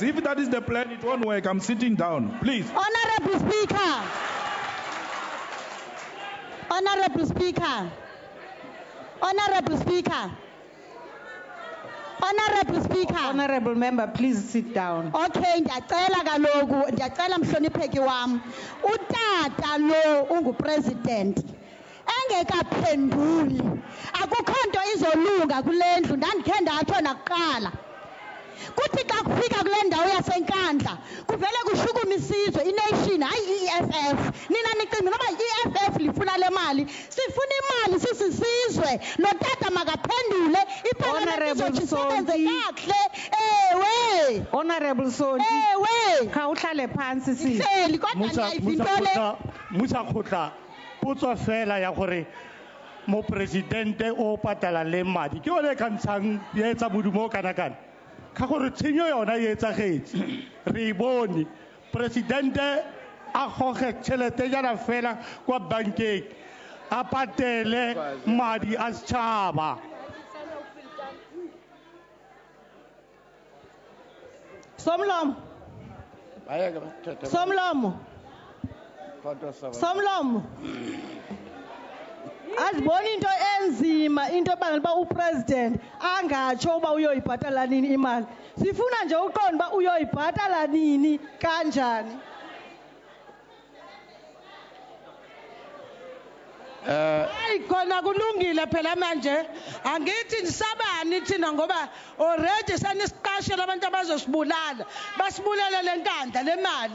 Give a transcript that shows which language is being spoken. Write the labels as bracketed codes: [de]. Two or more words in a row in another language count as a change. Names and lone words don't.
[en] If that is the plan, it won't work. I'm sitting down. Please. Honorable Speaker. Honorable Speaker. Honorable Speaker. Honorable Speaker. Honorable member, please sit down. [xh] Okay, ndiyacela kaloku, ndiyacela mhlonipheki wam. Utata lo ungupresident. Engekaphenduli. Akukho nto izolunga kule ndlu, ndandikhe ndatsho nakuqala. Kuthi xa kufika kule ndawo yasenkandla kuvele kushukuma isizwe ination hayi i-EFF. Nina nicinga noba i-EFF lifuna le mali. Sifuna imali sisizwe. Notata makaphendule iparlamente izosebenze kakuhle. Ewe. [en] Honorable Sonti. [xh] Ewe. Khawuhlale phansi sisi. Hleli kodwa ndiyayivintole. [tn] Musa khotla potso fela ya gore mo presidente o patala le madi ke ole ka ntshang ya etsa modumo kana kana ka gore tshenyo yona e etsagetse re bone presidente a goge tšhelete jana fela kwa bankeng a patele madi a setšhaba. [xh] Somlomo. Somlomo. Azibona into enzima into ebangela uba upresident angatsho uba uyoyibhatala nini imali. Sifuna nje uqonda uba uyoyibhatala nini kanjani. [zu] Hayi khona kulungile phela manje angithi ndisabani thina ngoba already sanisiqashela abantu abazosibulala basibulele lenkandla le mali.